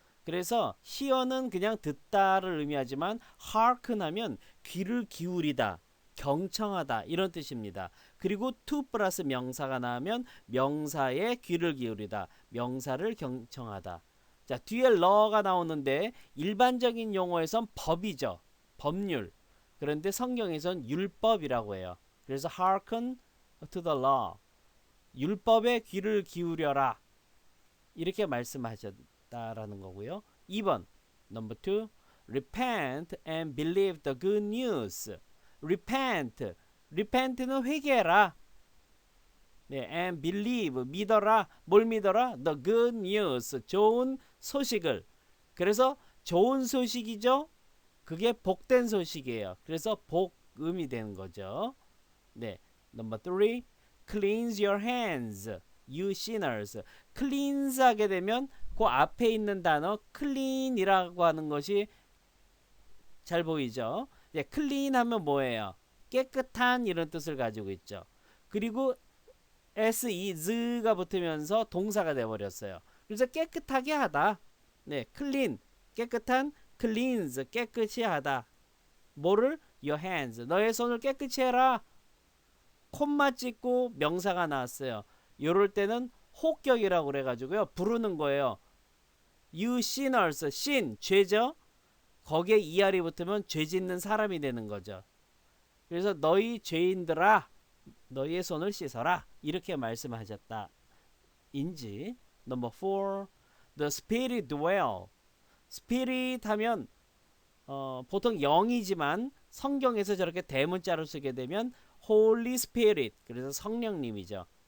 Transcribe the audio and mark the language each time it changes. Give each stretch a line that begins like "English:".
Korean: 그래서 hear는 그냥 듣다를 의미하지만 hearken 하면 귀를 기울이다, 경청하다 이런 뜻입니다. 그리고 to 플러스 명사가 나오면 명사에 귀를 기울이다, 명사를 경청하다. 자, 뒤에 law가 나오는데 일반적인 용어에선 법이죠. 법률. 그런데 성경에선 율법이라고 해요. 그래서
English: hearken to the law.
Korean: 율법에 귀를 기울여라. 이렇게 말씀하셨다라는 거고요. 2번
English: number 2 repent and believe the good news.
Korean: repent는 회개해라. 네,
English: and believe
Korean: 믿어라. 뭘 믿어라?
English: the good news
Korean: 좋은 소식을. 그래서 좋은 소식이죠. 그게 복된 소식이에요. 그래서 복음이 되는 거죠.
English: 네, number 3 cleanse your hands you sinners.
Korean: cleanse 하게 되면 그 앞에 있는 단어 clean이라고 하는 것이 잘 보이죠. 네, clean 하면 뭐예요? 깨끗한 이런 뜻을 가지고 있죠. 그리고 s가 붙으면서 동사가 되어버렸어요. 그래서 깨끗하게 하다. 네, clean 깨끗한, cleanse 깨끗이 하다. 뭐를?
English: your hands
Korean: 너의 손을 깨끗이 해라. 콤마 찍고 명사가 나왔어요. 이럴 때는 호격이라고 그래가지고요. 부르는 거예요.
English: You sinners, sin
Korean: 죄죠. 거기에 ER이 붙으면 죄 짓는 사람이 되는 거죠. 그래서 너희 죄인들아 너희의 손을 씻어라 이렇게 말씀하셨다 인지.
English: Number 4 The Spirit dwell.
Korean: Spirit 하면 보통 영이지만 성경에서 저렇게 대문자로 쓰게 되면 Holy Spirit 그래서 성령님이죠.